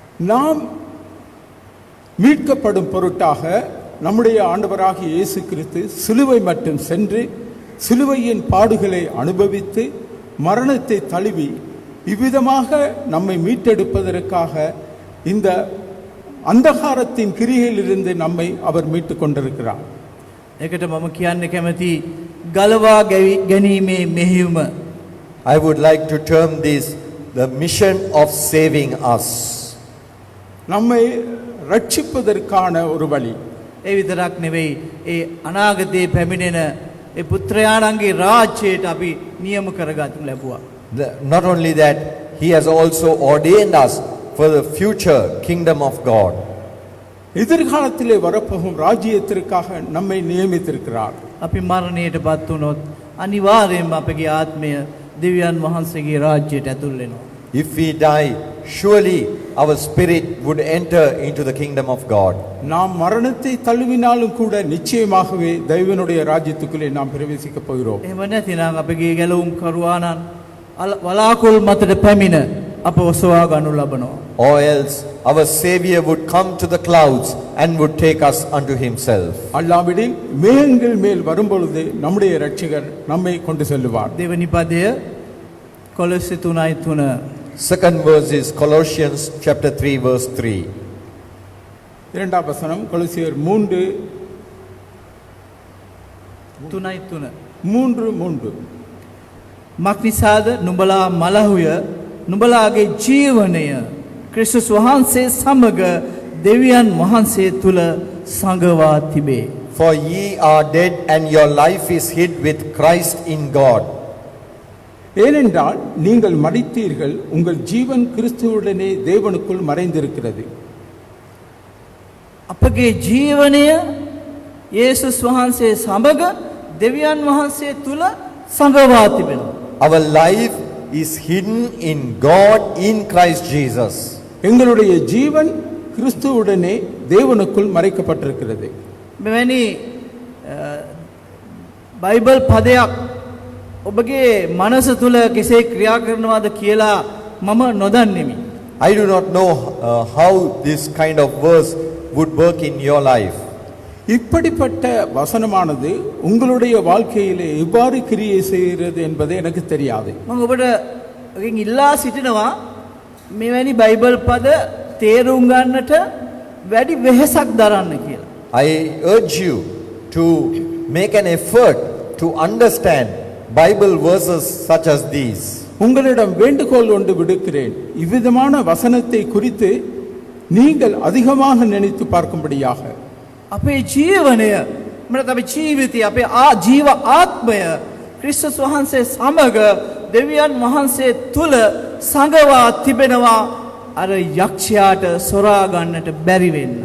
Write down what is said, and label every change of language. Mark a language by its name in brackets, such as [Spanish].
[Tamil] நாம் மீட்கப்படும் பொருட்டாக நம்முடைய ஆண்டவராகிய இயேசு கிறிஸ்து சிலுவை மட்டும் சென்று சிலுவையின் பாடுகளை அனுபவித்து மரணத்தை தழுவி இவ்விதமாக நம்மை மீட்டெடுப்பதற்காக இந்த அந்தகாரத்தின் கிரியையிலிருந்து நம்மை அவர் மீட்டு கொண்டிருக்கிறார். [Sinhala] ඒකට මම කියන්න කැමති ගලවා ගැනීමේ මෙහෙයුම. [English] I would like to term this the mission of saving us. [Tamil] நம்மை ரட்சிப்பதற்கான ஒரு வழி. [Sinhala] ඒ විතරක් නෙවෙයි ඒ අනාගතයේ පැමිණෙන ඒ පුත්‍රයාණන්ගේ රාජ්‍යයට අපි නියම කරගන්න ලැබුවා. [English] Not only that, he has also ordained us for the future kingdom of God. [Tamil] எதிர்காலத்திலே வரப்போகும் ராஜ்யத்திற்காக நம்மை நியமித்திருக்கிறார். [Sinhala] අපි මරණයටපත් වුණොත් අනිවාර්යයෙන්ම අපගේ ආත්මය දෙවියන් වහන්සේගේ රාජ්‍යයට ඇතුල් වෙනවා. [English] If we die, surely our spirit would enter into the kingdom of God. [Tamil] நாம் மரணத்தை தழுவினாலும் கூட நிச்சயமாகவே தெய்வனுடைய ராஜ்யத்துக்குள்ளே நாம் பிரவேசிக்க போகிறோம். [Sinhala] එහෙම නැතිනම් අපගේ ගැලවුම් කරුවාණන් වලාකුළු මතට පැමිණ අප ඔසවා ගනු ලබනවා. [English] Or else our Savior would come to the clouds and would take us unto himself. [Tamil] அல்லாவிடில் மேகங்கள் மேல் வரும்பொழுது நம்முடைய இரட்சகர் நம்மை கொண்டு செல்லுவார். [Sinhala] දෙවනි පදය කොලොස්සේ 3:3. [English] Second verse is Colossians chapter 3 verse 3. [Tamil] இரண்டாம் வசனம் கொலோசியர் 3:3. 3:3. [Sinhala] මක්නිසාද නුඹලා මලහුය නුඹලාගේ ජීවනය ක්‍රිස්තුස් වහන්සේ සමග දෙවියන් වහන්සේ තුල සංගවා තිබේ. [English] For ye are dead and your life is hid with Christ in God. [Tamil] ஏனென்றால் நீங்கள் மரித்தீர்கள், உங்கள் ஜீவன் கிறிஸ்துவுடனே தேவனுக்குள் மறைந்திருக்கிறது. [Sinhala] අපගේ ජීවනය යේසුස් වහන්සේ සමග දෙවියන් වහන්සේ තුල සංගවා තිබෙනවා. [English] Our life is hidden in God in Christ Jesus. [Tamil] எங்களுடைய ஜீவன் கிறிஸ்துவுடனே தேவனுக்குள் மறைக்கப்பட்டிருக்கிறது. [Sinhala] මෙවැනි බයිබල් පදයක් ඔබගේ මනස තුල කෙසේ ක්‍රියා කරනවාද කියලා මම නොදන්නෙමි. [English] I do not know how this kind of verse would work in your life. [Tamil] இப்படிப்பட்ட வசனமானது உங்களுடைய வாழ்க்கையிலே எவ்வாறு கிரியை செய்கிறது என்பது எனக்கு தெரியாது. [Sinhala] මම ඔබට ඉල්ලා සිටිනවා මෙවැනි බයිබල් පද තේරුම් ගන්නට වැඩි වෙහෙසක් දරන්න කියලා. [English] I urge you to make an effort to understand Bible verses such as these. [Tamil] உங்களிடம் வேண்டுகோள் ஒன்று விடுக்கிறேன். இவ்விதமான வசனத்தை குறித்து நீங்கள் அதிகமாக நினைத்து பார்க்கும்படியாக. [Sinhala] අපේ ජීවනය මට අපේ ජීවිතය අපේ ජීව ආත්මය ක්‍රිස්තුස් වහන්සේ සමග දෙවියන් වහන්සේ තුල සංගවා තිබෙනවා අර යක්ෂයාට සොරා ගන්නට බැරි වෙන්න.